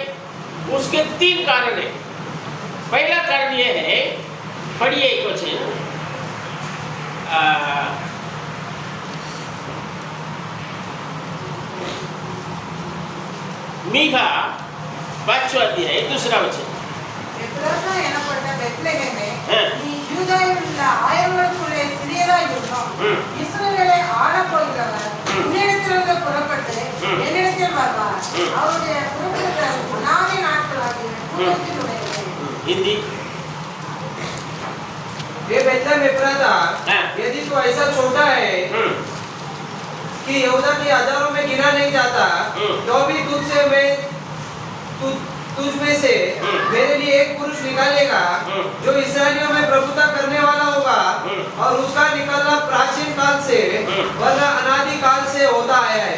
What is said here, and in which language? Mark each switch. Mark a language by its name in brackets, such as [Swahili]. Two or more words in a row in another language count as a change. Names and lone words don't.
[Hindi] उसके 3 कारण है। पहला कारण यह है, पढ़िए कुछ मीका 5वां अध्याय 2रा वचन। [Tamil] எப்ராத்தா எனப்பட்ட பெத்லெகேமே, ஆ. நீ யூதாவில் உள்ள ஆயிரங்களுக்குள்ளே சிறியதாய் இருந்தாய். ம். இஸ்ரவேலை ஆளப் போகிறவர் உன்னிடத்திலிருந்து புறப்பட்டு ம். என்னிடத்தில் வருவார். ம். அவருடைய புறப்படுதல் அநாதி நாட்களாகிய பூர்வத்தினுடையது. [Hindi] हिंदी। ये बेथलेहेम एफ्राता, हाँ। यदि तू ऐसा छोटा है कि यहूदा की हजारों में गिना नहीं जाता, तो भी तुझ में से मेरे लिए एक पुरुष निकालेगा जो इस्राएलियों में प्रभुता करने वाला होगा, और उसका निकलना प्राचीन काल से वरना अनादि काल से होता आया है।